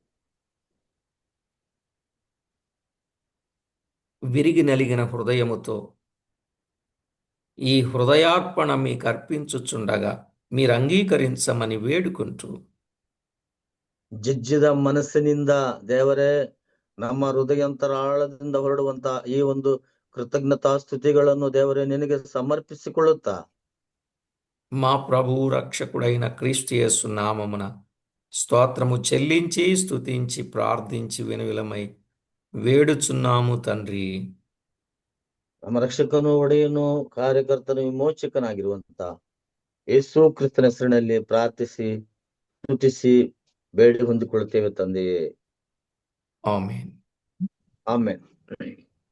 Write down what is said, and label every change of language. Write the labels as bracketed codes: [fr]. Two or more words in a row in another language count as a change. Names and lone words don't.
[te] విరిగి నలిగిన హృదయముతో ఈ హృదయార్పణ మీకు అర్పించుచుండగా మీరు అంగీకరించమని వేడుకుంటూ, [kn] ಜಜ್ಜಿದ ಮನಸ್ಸಿನಿಂದ ದೇವರೇ, ನಮ್ಮ ಹೃದಯಾಂತರಾಳದಿಂದ ಹೊರಡುವಂತ ಈ ಒಂದು ಕೃತಜ್ಞತಾ ಸ್ತುತಿಗಳನ್ನು ದೇವರೇ ನಿನಗೆ ಸಮರ್ಪಿಸಿಕೊಳ್ಳುತ್ತಾ [te] మా ప్రభువు రక్షకుడైన క్రీస్తు యేసు నామమున స్తోత్రము చెల్లించి స్తుతించి ప్రార్థించి వినువిలమై వేడుచున్నాము తండ్రి. [kn] ನಮ್ಮ ರಕ್ಷಕನು, ಒಡೆಯನು, ಕಾರ್ಯಕರ್ತನು, ವಿಮೋಚಕನಾಗಿರುವಂತ ಯೇಸು ಕ್ರಿಸ್ತನ ಹೆಸರಿನಲ್ಲಿ ಪ್ರಾರ್ಥಿಸಿ ಸ್ತುತಿಸಿ ಬೇಡಿ ಹೊಂದಿಕೊಳ್ಳುತ್ತೇವೆ ತಂದೆಯೇ. ಆಮೆನ್. ಆಮೆನ್.